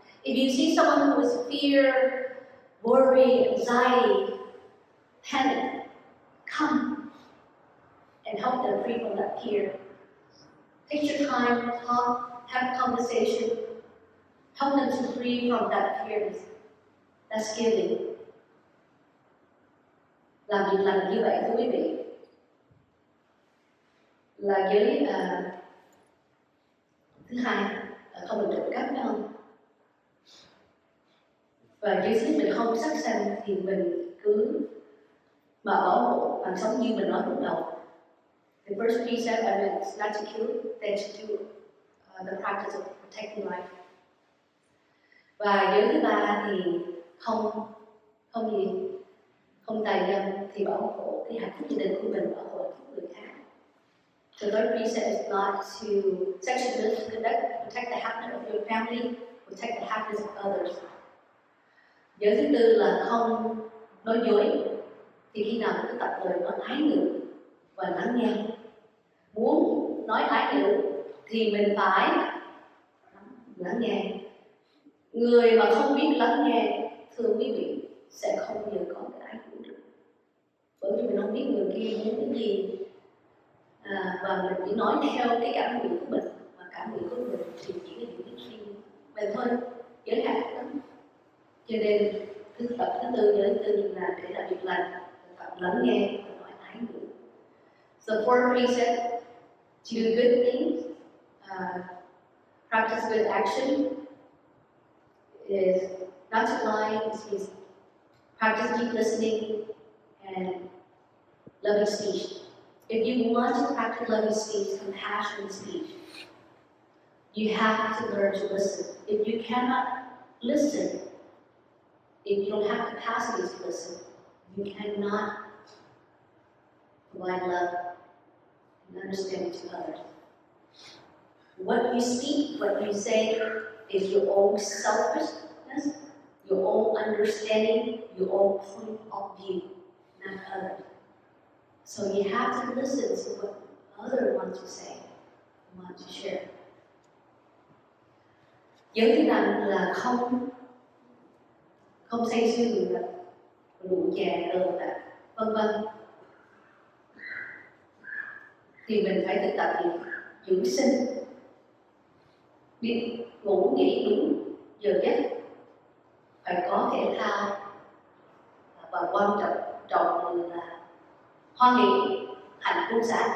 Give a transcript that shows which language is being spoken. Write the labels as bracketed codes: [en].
[en] If you see someone who is fear, worry, anxiety, panic, come and help them free from that fear. Take your time, talk, have a conversation, help them to free from that fear. That's giving. [vi] Làm việc lành như vậy thưa quý vị là giới thứ hai, không được trộm cắp, phải không? Và giới thứ mình không sát sanh thì mình cứ mà bảo hộ bằng sống như mình nói lúc đầu. [en] The first precept I meant is not to kill, then to do the practice of protecting life. [vi] Và giới thứ ba thì không tài nhân thì bảo hộ cái hạnh phúc gia đình của mình, bảo hộ hạnh phúc người khác. [en] The third precept is not to sexually misconduct, protect the happiness of your family, protect the happiness of others. [vi] Giới thứ tư là không nói dối. Thì khi nào mình tập lời nói ái ngữ và lắng nghe. Muốn nói ái ngữ thì mình phải lắng nghe. Người mà không biết lắng nghe, thưa quý vị, sẽ không bao giờ có cái ái ngữ được. Bởi vì mình không biết người kia muốn cái gì, và mình chỉ nói theo cái cảm nghĩ của mình, và cảm nghĩ của mình thì chỉ là những cái riêng mình thôi, giới hạn lắm. Cho nên tập thứ tư, giới thứ tư là để làm việc lành, tập lắng nghe và nói ái ngữ. [en] So four precepts: to do good things, practice good action, is not to lie, it means practice deep listening and loving speech. If you want to practice loving speech, compassionate speech, you have to learn to listen. If you cannot listen, if you don't have capacity to listen, you cannot provide love and understanding to others. What you speak, what you say is your own selfishness, your own understanding, your own point of view, not others. So you have to listen to what others want to say, want to share. [vi] Giới thứ năm là không say sưa rượu chè cờ bạc, vân vân. Thì mình phải thực tập gì? Dưỡng sinh, biết ngủ nghỉ đúng giờ giấc, phải có thể thao, và quan trọng là hoan hỷ, hạnh buông xả.